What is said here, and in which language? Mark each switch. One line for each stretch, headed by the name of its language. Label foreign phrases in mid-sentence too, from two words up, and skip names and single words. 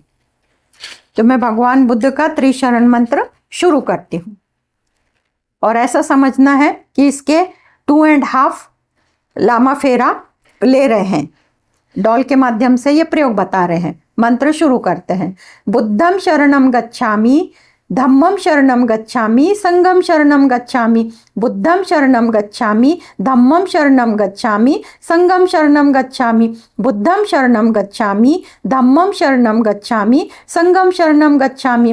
Hindi: तो मैं भगवान बुद्ध का त्रिशरण मंत्र शुरू करती हूँ और ऐसा समझना है कि इसके 2.5 लामा फेरा ले रहे हैं, डॉल के माध्यम से ये प्रयोग बता रहे हैं। मंत्र शुरू करते हैं।
Pali: बुद्धम शरणम गच्छामि, धम्मम शरणम गच्छामि, संगम शरणम गच्छामि, बुद्धं शरणं गच्छामि, धम्मं शरणं गच्छामि, संघं शरणं गच्छामि। बुद्धं शरणं गच्छामि, धम्मं शरणं गच्छामि, संघं शरणं गच्छामि।